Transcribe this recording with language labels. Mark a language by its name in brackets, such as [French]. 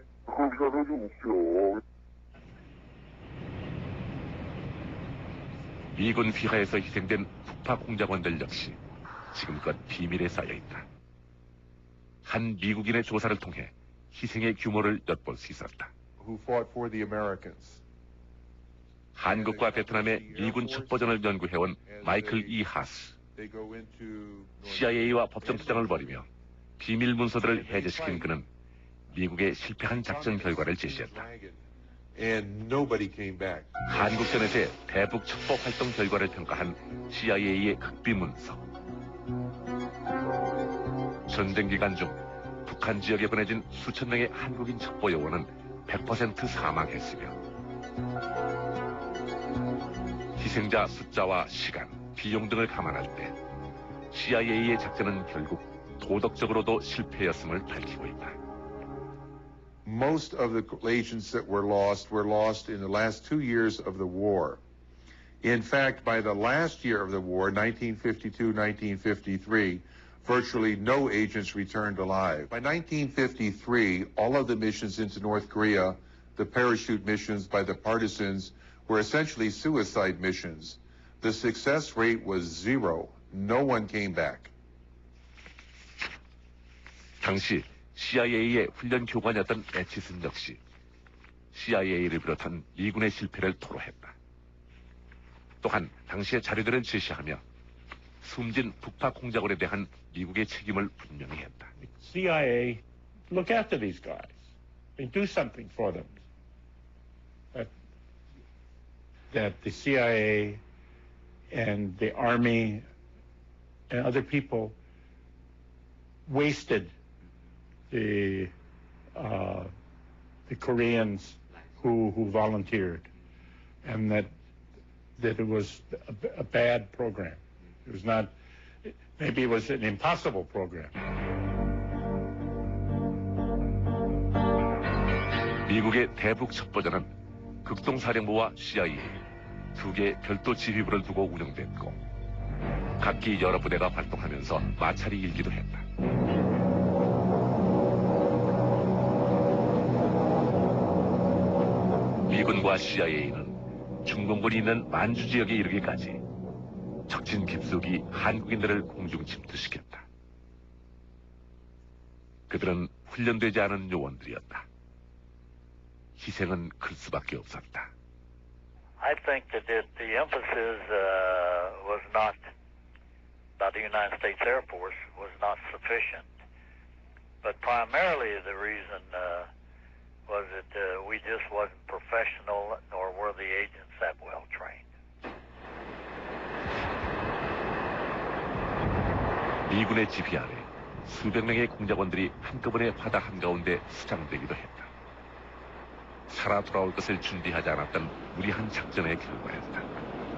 [Korean] 그걸 우리가 좀 없죠. 미군 휘하에서 희생된 북파 공작원들 역시 지금껏 비밀에 쌓여있다. 한 미국인의 조사를 통해 희생의 규모를 엿볼 수 있었다. [English] Who fought for the Americans. [Korean] 한국과 베트남의 미군 첩보전을 연구해온 마이클 E. 하스. CIA와 법정 투쟁을 벌이며 비밀 문서들을 해제시킨 그는 미국의 실패한 작전 결과를 제시했다. [English] And nobody came back. [Korean] 한국전에서의 대북 첩보 활동 결과를 평가한 CIA의 극비 문서. 전쟁 기간 중 북한 지역에 보내진 수천 명의 한국인 첩보 요원은 100% 사망했으며 희생자 숫자와 시간, 비용 등을 감안할 때 CIA의 작전은 결국 도덕적으로도 실패였음을 밝히고 있다. [English] Most of the agents that were lost in the last 2 years of the war. In fact, by the last year of the war, 1952-1953, virtually no agents returned alive. By 1953, all of the missions into North Korea, the parachute missions by the partisans, were essentially suicide missions. The success rate was 0. No one came back. [Korean] 당시 CIA의 훈련 교관이었던 애치슨 역시 CIA를 비롯한 미군의 실패를 토로했다. 또한 당시의 자료들을 제시하며 숨진 북파 공작원에 대한 미국의 책임을 분명히 했다. [English] CIA, look after these guys. Do something for them. That the CIA and the Army and other people wasted the Koreans who volunteered, and that it was a bad program. It was not. Maybe it was an impossible program. [Korean] 미국의 대북 첩보전은 극동사령부와 CIA 두 개의 별도 지휘부를 두고 운영됐고 각기 여러 부대가 활동하면서 마찰이 일기도 했다. 미군과 CIA는 중공군이 있는 만주 지역에 이르기까지 적진 깊숙이 한국인들을 공중 침투시켰다. 그들은 훈련되지 않은 요원들이었다. 희생은 클 수밖에 없었다. [English] I think that the emphasis was not, by the United States Air Force, was not sufficient. But primarily the reason was that we just wasn't professional, nor were the agents that well trained. [Korean] 미군의 지휘 아래 수백 명의 공작원들이 한꺼번에 바다 한가운데 수장되기도 했다. 살아 돌아올 것을 준비하지 않았던 무리한 작전의 결과였다.